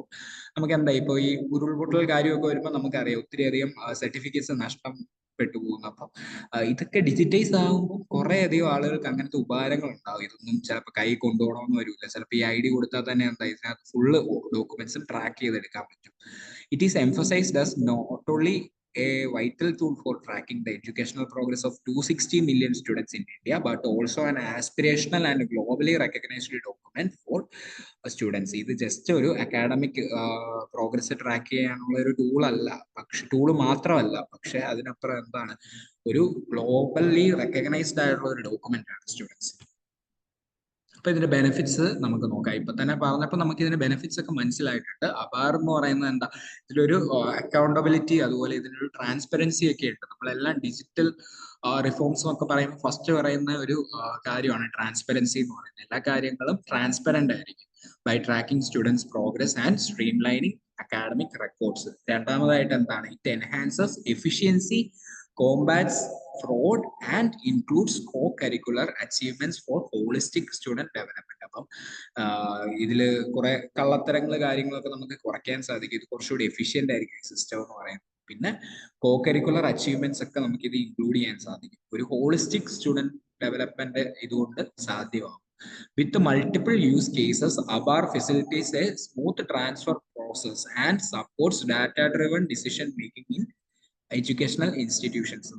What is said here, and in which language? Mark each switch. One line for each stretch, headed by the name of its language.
Malayalam: അപ്പോൾ നമുക്ക് എന്താ, ഇപ്പോൾ ഈ ഉരുൾപൊട്ടൽ കാര്യമൊക്കെ വരുമ്പോൾ നമുക്കറിയാം ഒത്തിരി അധികം സർട്ടിഫിക്കറ്റ്സ് നഷ്ടപ്പെട്ടു പോകുന്നു. അപ്പം ഇതൊക്കെ ഡിജിറ്റൈസ് ആകുമ്പോൾ കുറെ അധികം ആളുകൾക്ക് അങ്ങനത്തെ ഉപകാരങ്ങൾ ഉണ്ടാവും. ഇതൊന്നും ചിലപ്പോൾ കൈ കൊണ്ടുപോകണമെന്ന് വരില്ല. ചിലപ്പോൾ ഈ ID കൊടുത്താൽ തന്നെ എന്താ, ഇതിനകത്ത് ഫുള്ള് ഡോക്യുമെന്റ്സും ട്രാക്ക് ചെയ്തെടുക്കാൻ പറ്റും.
English: It is emphasized as not only a vital tool for tracking the educational progress of 260 million students in India, but also an aspirational and globally recognized document for students.
Malayalam: ഇത് just ഒരു academic progress track ചെയ്യാനുള്ള ഒരു tool അല്ല, പക്ഷെ tool മാത്രമല്ല, പക്ഷെ അതിനപ്പുറം എന്താണ്, ഒരു ഗ്ലോബലി റെക്കഗ്നൈസ്ഡ് ആയിട്ടുള്ള ഒരു ഡോക്യുമെന്റ് ആണ് സ്റ്റുഡൻസ്. അപ്പൊ ഇതിന്റെ ബെനിഫിറ്റ്സ് നമുക്ക് നോക്കാം. ഇപ്പൊ തന്നെ പറഞ്ഞപ്പോൾ നമുക്ക് ഇതിന്റെ ബെനിഫിറ്റ്സ് ഒക്കെ മനസ്സിലായിട്ടുണ്ട്. ആധാർ എന്ന് പറയുന്നത് എന്താ, ഇതിലൊരു അക്കൗണ്ടബിലിറ്റി അതുപോലെ ഇതിനൊരു ട്രാൻസ്പെറൻസി ഒക്കെ ഉണ്ട്. നമ്മളെല്ലാം ഡിജിറ്റൽ റിഫോംസ് എന്നൊക്കെ പറയുമ്പോൾ ഫസ്റ്റ് പറയുന്ന ഒരു കാര്യമാണ് ട്രാൻസ്പെറൻസി എന്ന് പറയുന്നത്. എല്ലാ കാര്യങ്ങളും ട്രാൻസ്പെറന്റ് ആയിരിക്കും.
English: By tracking students progress and streamlining academic records.
Malayalam: രണ്ടാമതായിട്ട് എന്താണ്?
English: It enhances efficiency, combats fraud and includes co curricular achievements for holistic student development.
Malayalam: അപ്പം ഇതില് കുറെ കള്ളത്തരങ്ങൾ കാര്യങ്ങളൊക്കെ നമുക്ക് കുറയ്ക്കാൻ സാധിക്കും. ഇത് കുറച്ചുകൂടി എഫിഷ്യന്റ് ആയിരിക്കും ഈ സിസ്റ്റം എന്ന് പറയുന്നത്. പിന്നെ കോ കരിക്കുലർ അച്ചീവ്മെന്റ്സ് ഒക്കെ നമുക്ക് ഇത് ഇൻക്ലൂഡ് ചെയ്യാൻ സാധിക്കും. ഒരു ഹോളിസ്റ്റിക് സ്റ്റുഡന്റ് ഡെവലപ്മെന്റ് ഇതുകൊണ്ട് സാധ്യമാകും.
English: With multiple use cases, ABAR facilitates a smooth transfer process and supports data-driven decision making in educational institutions.